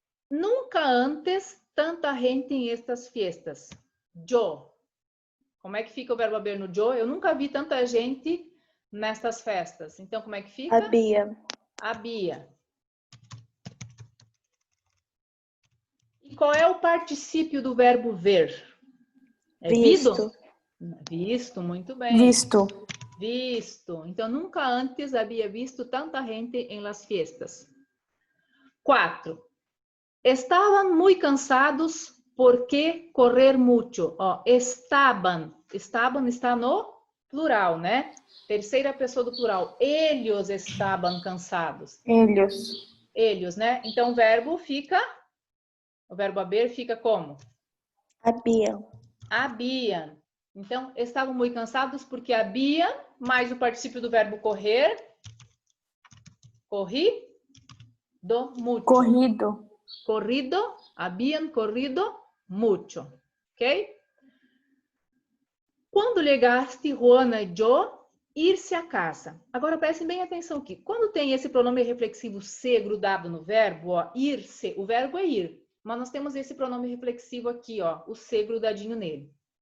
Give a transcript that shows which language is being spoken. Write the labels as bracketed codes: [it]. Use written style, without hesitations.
[es] Nunca antes tanta gente em estas fiestas. Yo. [pt] Como é que fica o verbo haber no yo? Eu nunca vi tanta gente nestas festas. Então, como é que fica? [es] Había. Había. [pt] E qual é o particípio do verbo ver? É [es] Visto. [pt] visto? Visto, muito bem. [es] Visto. Visto. [pt] Então, nunca antes havia visto tanta gente em [es] las fiestas. 4. Estaban muy cansados porque correr mucho. [pt] Ó, estaban. Estaban está no plural, né? Terceira pessoa do plural. Eles estaban cansados. Eles. Eles, né? Então, o verbo haber fica como? [es] Habían. Habían. [pt] Então, estavam muito cansados porque habían, mais o particípio do verbo correr. [es] Corrido mucho. Corrido. Corrido, habían corrido mucho. Ok? [pt] Quando chegaste, Juana e eu, ir-se a casa. Agora prestem bem atenção aqui. Quando tem esse pronome reflexivo se grudado no verbo, ó, ir-se, o verbo é ir. Mas nós temos esse pronome reflexivo aqui, ó, o se grudadinho nele.